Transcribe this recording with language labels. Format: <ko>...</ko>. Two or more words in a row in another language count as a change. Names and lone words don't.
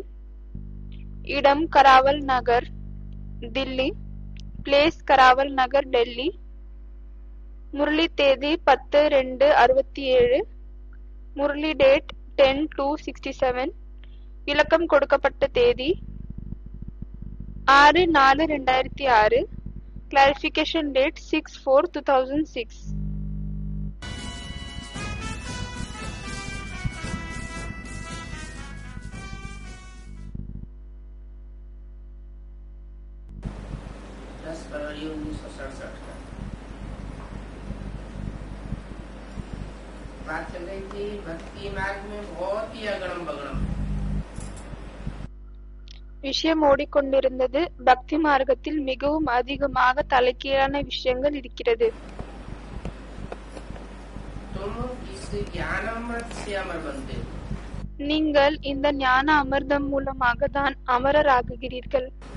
<ta>இடம் கராவல் நகர், தில்லி, பிளேஸ் கராவல் நகர், டெல்லி, முரளி தேதி 10/2/67, முரளி டேட் 10/2/67, விளக்கம் கொடுக்கப்பட்ட தேதி 6/4/2006,</ta> <en>clarification date</en> <ta>6/4/2006.</ta> <hi>फरवरी 1967 का बात चल रही थी भक्ति मार्ग में बहुत ही अगड़म बगड़म.</hi> <ta>விஷயம் ஓடிக்கொண்டிருந்தது. பக்தி மார்க்கத்தில் மிகவும் அதிகமாக தலைகீழான விஷயங்கள் இருக்கிறது. நீங்கள் இந்த ஞான அமிர்தம் மூலமாக தான் அமரராகுகிறீர்கள்.</ta>